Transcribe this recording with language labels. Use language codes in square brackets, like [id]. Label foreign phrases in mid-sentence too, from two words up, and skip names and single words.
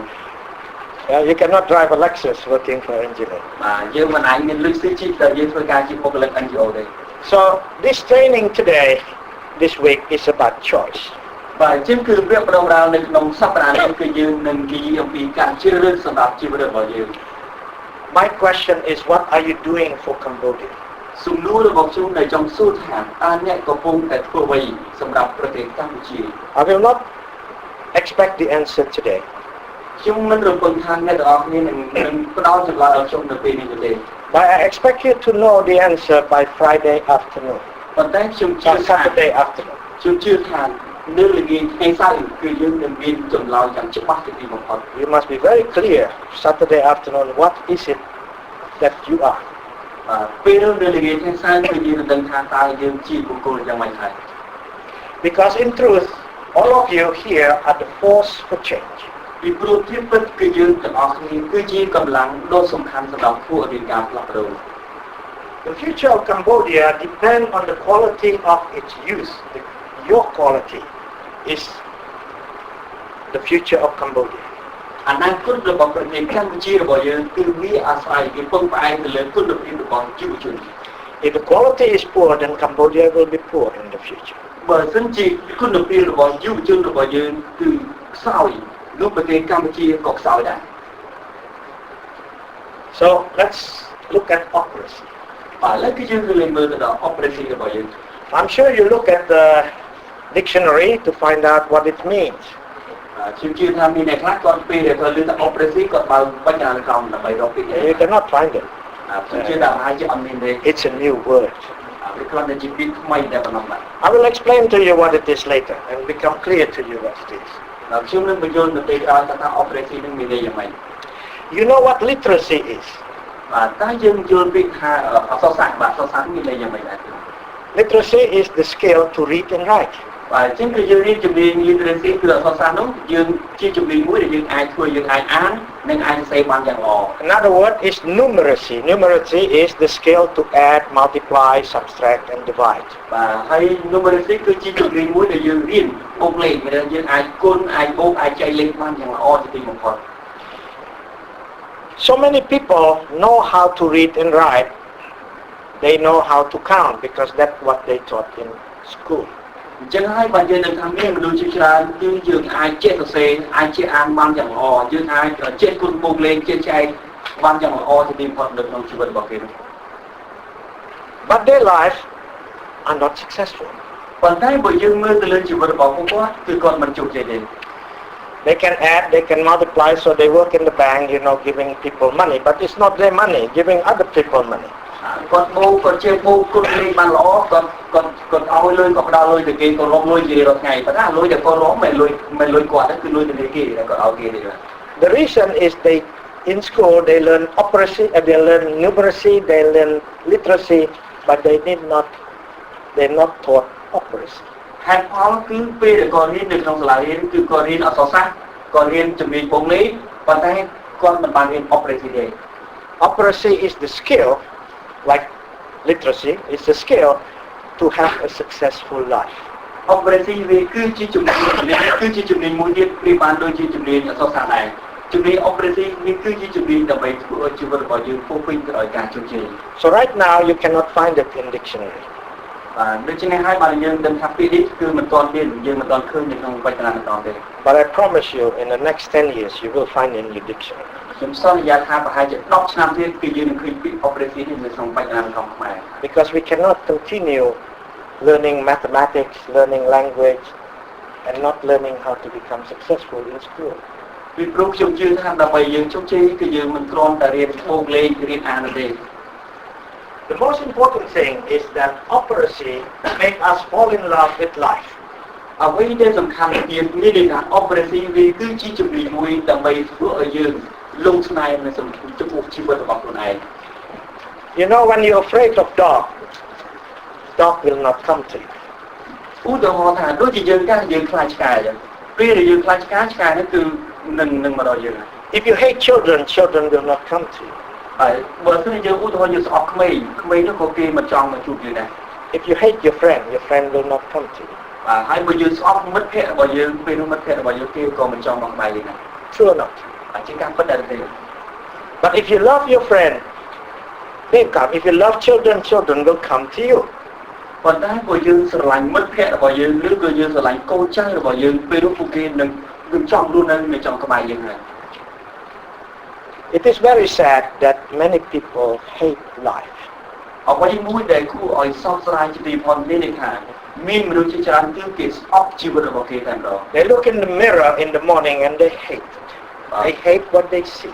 [en] You cannot drive a Lexus working for NGO. [km] បាទយើងមិនអាចមានលុយស៊ីជីតែយើងធ្វើការជាបុគ្គលិក NGO ទេ [en] So this training today, this week, is about choice. [km] បាទអញ្ចឹងគឺវគ្គបណ្ដុះបណ្ដាលនៅក្នុងសប្តាហ៍នេះគឺយើងនឹងនិយាយអំពីការជ្រើសរើសសម្រាប់ជីវិតរបស់យើង [en] My question is, what are you doing for Cambodia? [km] សំណួររបស់ខ្ញុំដែលចង់សួរថាតើអ្នកកំពុងតែធ្វើអ្វីសម្រាប់ប្រទេសកម្ពុជា [en] I will not expect the answer today. [km] ខ្ញុំមិនរំពឹងថាអ្នកទាំងអស់គ្នានឹងផ្ដល់ចម្លើយដល់ខ្ញុំនៅពេលនេះទេ [en] But I expect you to know the answer by Friday afternoon, [km] ប៉ុន្តែខ្ញុំជឿ [en] or [km] ថា [en] Saturday afternoon. [km] ខ្ញុំជឿថានៅល្ងាចថ្ងៃសៅរ៍គឺយើងនឹងមានចម្លើយយ៉ាងច្បាស់ជាទីបំផុត [en] You must be very clear Saturday afternoon, what is it that you are. [km] ពេលនៅល្ងាចថ្ងៃសៅរ៍គឺយើងនឹងដឹងថាតើយើងជាបុគ្គលយ៉ាងម៉េចហើយ [en] Because in truth, all of you here are the force for change. [km] ពីព្រោះភាពពិតគឺយើងទាំងអស់គ្នាគឺជាកម្លាំងដ៏សំខាន់សម្រាប់ធ្វើឲ្យមានការផ្លាស់ប្ដូរ [en] The future of Cambodia depends on the quality of its youth. Your quality is the future of Cambodia. [km] អនាគតរបស់ប្រទេសកម្ពុជារបស់យើងគឺវាអាស្រ័យពីពឹងផ្អែកទៅលើគុណភាពរបស់យុវជន [en] If the quality is poor, then Cambodia will be poor in the future. [km] បើសិនជាគុណភាពរបស់យុវជនរបស់យើងគឺខ្សោយនោះប្រទេសកម្ពុជាក៏ខ្សោយដែរ [en] So let's look at Operacy. [km] បាទឥឡូវគឺយើងនឹងមើលទៅដល់ Operacy របស់យើង [en] I'm sure you look at the dictionary to find out what it means. [km] ខ្ញុំជឿថាមានអ្នកខ្លះគាត់ពេលដែលគាត់លើថា Operacy គាត់បើបញ្ញាក្រមដើម្បីរកពី [en] You cannot find it. [km] ខ្ញុំជឿថាអាចជាអត់មានទេ [en] It's a new word. [km] វាគ្រាន់តែជាពាក្យថ្មីតែប៉ុណ្ណោះបាទ [en] I will explain to you what it is later and become clear to you what it is. [km] ខ្ញុំនឹងបញ្យល់ទៅពេលក្រោយថា Operacy នឹងមានន័យយ៉ាងម៉េច [en] You know what literacy is? [km] បាទតើយើងយល់ពីថាអក្សរសាស្ត្របាទអក្សរសាស្ត្រមានន័យយ៉ាងម៉េចដែរ [en] Literacy is the skill to read and write. [km] បាទអញ្ចឹងគឺយើងរៀនជំនាញ literacy គឺអក្សរសាស្ត្រនោះយើងជាជំនាញមួយដែលយើងអាចធ្វើយើងអាចអាននិងអាចសរសេរបានយ៉ាងល្អ [en] Another word is numeracy. Numeracy is the skill to add, multiply, subtract and divide. [km] បាទហើយ numeracy គឺជាជំនាញមួយដែលយើងរៀនបូកលេខដែលយើងអាចគុណអាចបូកអាចចែកលេខបានយ៉ាងល្អជាទីបំផុត [en] So many people know how to read and write. They know how to count because that's what they taught in school. [km] អញ្ចឹងហើយបើយើងនឹងថាមានមនុស្សជាច្រើនគឺយើងអាចចេះសរសេរអាចចេះអានបានយ៉ាងល្អយើងអាចចេះគុណបូកលេខចេះចែកបានយ៉ាងល្អជាទីបំផុតនៅក្នុងជីវិតរបស់គេនោះ [en] But their life are not successful. [km] ប៉ុន្តែបើយើងមើលទៅលើជីវិតរបស់ពួកគាត់គឺគាត់មិនជោគជ័យទេ [en] They can add, they can multiply, so they work in the bank, giving people money. But it's not their money, giving other people money. [km] គាត់បូកគាត់ជាបូកគាត់លេងបានល្អគាត់ឲ្យលុយគាត់ផ្ដល់លុយទៅគេគាត់រកលុយនិយាយរាល់ថ្ងៃប៉ុន្តែលុយដែលគាត់រកមិនលុយគាត់ទេគឺលុយទៅគេដែលគាត់ឲ្យគេទេ [en] The reason is in school they learn operacy, they learn numeracy, they learn literacy, but they're not taught operacy. [km] ហេតុផលគឺពេលដែលគាត់រៀននៅក្នុងសាលារៀនគឺគាត់រៀនអក្សរសាស្ត្រគាត់រៀនជំនាញពងនេះប៉ុន្តែគាត់មិនបានរៀន Operacy ទេ [en] Operacy is the skill, like literacy, is the skill to have a successful life. [km] Operacy វាគឺជាជំនាញគឺជាជំនាញមួយទៀតប្រៀបបានដូចជាជំនាញអក្សរសាស្ត្រដែរជំនាញ Operacy វាគឺជាជំនាញដើម្បីធ្វើឲ្យជីវិតរបស់យើងពោរពេញទៅដោយការជោគជ័យ [en] So right now you cannot find it in dictionary. [km] ដូច្នេះហើយបានយើងដឹងថាពីនេះគឺមិនទាន់មានយើងមិនទាន់ឃើញនៅក្នុងវចនានុក្រមទេ [en] But I promise you in the next 10 years you will find it in your dictionary. [km] ខ្ញុំសន្យាថាប្រហែលជា10ឆ្នាំទៀតគឺយើងនឹងឃើញពី Operacy នេះនៅក្នុងវចនានុក្រមខ្មែរ [en] Because we cannot continue learning mathematics, learning language and not learning how to become successful in school. [km] ពីព្រោះខ្ញុំជឿថាដើម្បីយើងជោគជ័យគឺយើងមិនគ្រាន់តែរៀនបូកលេខរៀនអានទេ [en] The most important thing is that operacy makes us fall in love with life. [km] អ្វីដែលសំខាន់ទៀតនេះគឺថា Operacy វាគឺជាជំនាញមួយដើម្បីធ្វើឲ្យយើងលងស្នេហ៍នៅចំពោះជីវិតរបស់ខ្លួនឯង [en] You know when you're afraid of dog will not come to you. [km] ឧទាហរណ៍ថាដូចជាយើងយើងខ្លាចឆ្កែអញ្ចឹងពេលដែលយើងខ្លាចឆ្កែនេះគឺនឹងមកដល់យើង [en] If you hate children will not come to you. [km] ហើយបើសិនជាយើងឧទាហរណ៍យើងស្អប់ក្មេងនោះក៏គេមិនចង់មកជួបយើងដែរ [en] If you hate your friend will not come to you. [km] បាទហើយបើយើងស្អប់មិត្តភក្តិរបស់យើងពេលនោះមិត្តភក្តិរបស់យើងគេក៏មិនចង់មកក្បែរយើងដែរ [en] True or not? [km] ជាការពិតដែរទេ [en] But if you love your friend, they come. If you love children will come to you. [km] ប៉ុន្តែបើយើងស្រឡាញ់មិត្តភក្តិរបស់យើងឬក៏យើងស្រឡាញ់កូនចៅរបស់យើងពេលនោះពួកគេនឹងចង់រស់នៅចំក្បែរយើងហើយ [en] It is very sad that many people hate life. [km] អ្វីមួយដែលគួរឲ្យសោកស្ដាយជាទីបំផុតមានន័យថាមានមនុស្សជាច្រើនគឺគេស្អប់ជីវិតរបស់គេតែម្ដង [en] They look in the mirror in the morning and they hate it. They hate what they see.